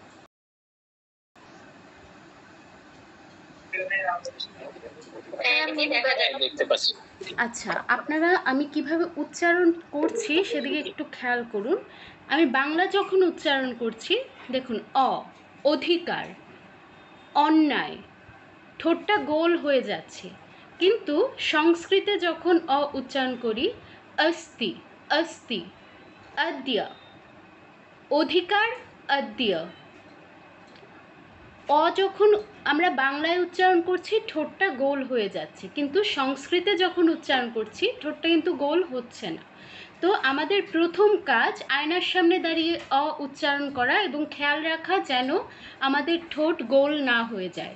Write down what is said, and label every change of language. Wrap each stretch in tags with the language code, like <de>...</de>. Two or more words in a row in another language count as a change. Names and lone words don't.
<bn>আচ্ছা, আপনারা আমি কিভাবে উচ্চারণ করছি সেদিকে একটু খেয়াল করুন। আমি বাংলা যখন উচ্চারণ করছি, দেখুন অ, অধিকার, অন্যায়, ঠোঁটটা গোল হয়ে যাচ্ছে। কিন্তু সংস্কৃতে যখন অ উচ্চারণ করি,</bn> <sa>अस्ति अस्ति, अद्य,</sa> <bn>অধিকার, अद्य। অ যখন আমরা বাংলায় উচ্চারণ করছি ঠোঁটটা গোল হয়ে যাচ্ছে, কিন্তু সংস্কৃতে যখন উচ্চারণ করছি ঠোঁটটা কিন্তু গোল হচ্ছে না। তো আমাদের প্রথম কাজ আয়নার সামনে দাঁড়িয়ে অ উচ্চারণ করা এবং খেয়াল রাখা যেন আমাদের ঠোঁট গোল না হয়ে যায়।</bn>